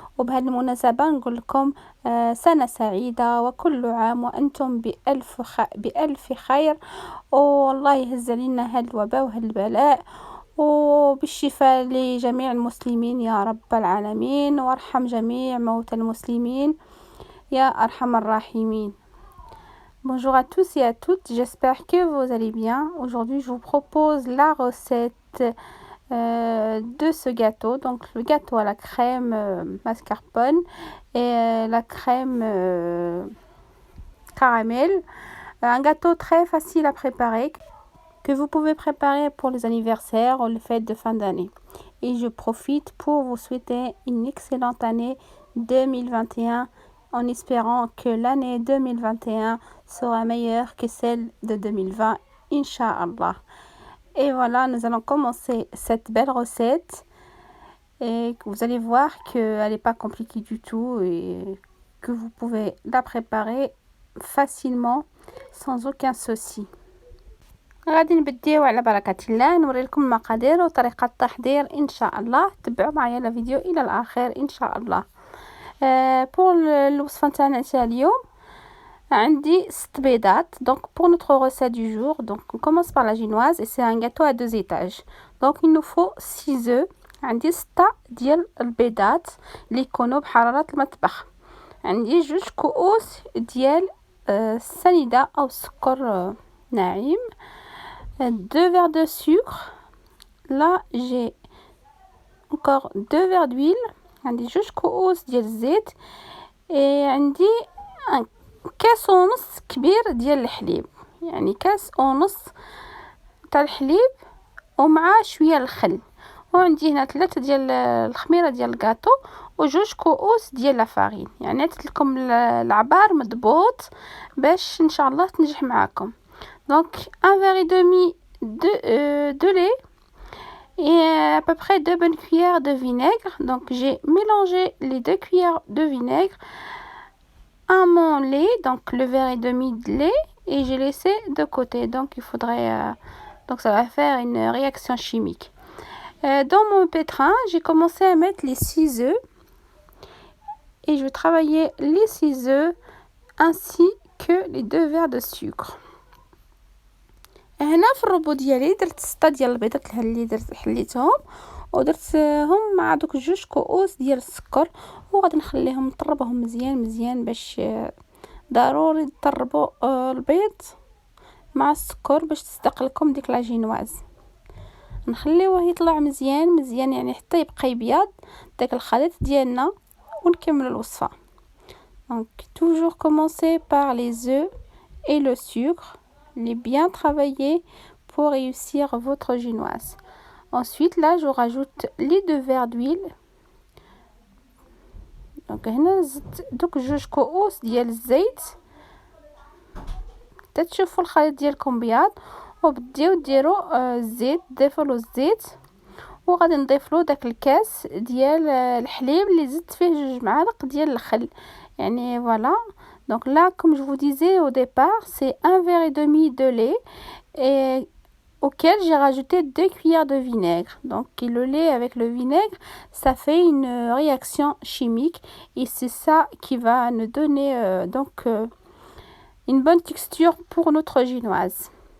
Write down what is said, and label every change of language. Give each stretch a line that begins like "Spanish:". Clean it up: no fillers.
Arabic: وبهذه المناسبة نقول لكم سنة سعيدة وكل عام وأنتم بألف خير، والله يهز علينا هاد الوباء وهاد البلاء، وبالشفاء لجميع المسلمين يا رب العالمين، وارحم جميع موتى المسلمين يا أرحم الراحمين.
French: Bonjour à tous et à toutes, j'espère que vous allez bien. Aujourd'hui, je vous propose la recette de ce gâteau. Donc, le gâteau à la crème mascarpone et la crème caramel. Un gâteau très facile à préparer que vous pouvez préparer pour les anniversaires ou les fêtes de fin d'année. Et je profite pour vous souhaiter une excellente année 2021 en espérant que l'année 2021 sera meilleure que celle de 2020, Inch'Allah. Et voilà, nous allons commencer cette belle recette et vous allez voir qu'elle n'est pas compliquée du tout et que vous pouvez la préparer facilement sans aucun souci.
Arabic: غادي نبداو على بركة الله، نوري لكم المقادير وطريقة التحضير ان شاء الله. تبعوا معايا الفيديو الى الاخر ان شاء الله. بور الوصفه نتاعنا اليوم عندي 6 بيضات.
French: دونك pour notre recette du jour, donc on commence par la génoise et c'est un gâteau à 2 étages. Donc il nous faut 6 œufs.
Arabic: عندي 6 ديال البيضات اللي يكونوا بحرارة المطبخ. عندي 2 كؤوس ديال السنيدة او السكر ناعم.
French: 2 verres de sucre. Là j'ai encore 2 verres d'huile.
Arabic: عندي 2 كؤوس ديال الزيت. عندي كاس ونص كبير ديال الحليب، يعني كاس ونص تاع الحليب ومع شويه الخل. وعندي هنا 3 ديال الخميره ديال الكاطو و2 كؤوس ديال لافارين. يعني عطيت لكم العبار مضبوط باش ان شاء الله تنجح معاكم.
French: Donc un verre et demi de lait et à peu près 2 bonnes cuillères de vinaigre. Donc j'ai mélangé les 2 cuillères de vinaigre à mon lait, donc le verre et demi de lait, et j'ai laissé de côté. Donc il faudrait donc ça va faire une réaction chimique. Dans mon pétrin, j'ai commencé à mettre les 6 œufs et je vais travailler les 6 œufs ainsi que les 2 verres de sucre.
Arabic: هنا في الربو ديالي درت 6 ديال البيضات اللي درت حليتهم ودرتهم مع دوك 2 كؤوس ديال السكر، وغادي نخليهم نطربهم مزيان باش ضروري تطربوا البيض مع السكر باش تصدق لكم ديك لا جينواز. نخليوه يطلع مزيان يعني حتى يبقى يبيض داك الخليط ديالنا ونكمل الوصفه.
French: Donc toujours commencer par les œufs et le sucre. Les bien travailler pour réussir votre génoise. Ensuite là je rajoute les 2 verres d'huile. Donc
Arabic: هنا زدت دوك 2 كؤوس ديال الزيت. تشوفوا الخليط ديالكم بياض وبديو ديروا الزيت، ضيفوا له الزيت وغادي نضيف له داك الكاس ديال الحليب اللي زدت فيه 2 معالق ديال الخل. يعني voilà.
French: Donc là, comme je vous disais au départ, c'est 1 verre et demi de lait et auquel j'ai rajouté 2 cuillères de vinaigre. Donc le lait avec le vinaigre, ça fait une réaction chimique et c'est ça qui va nous donner une bonne texture pour notre génoise.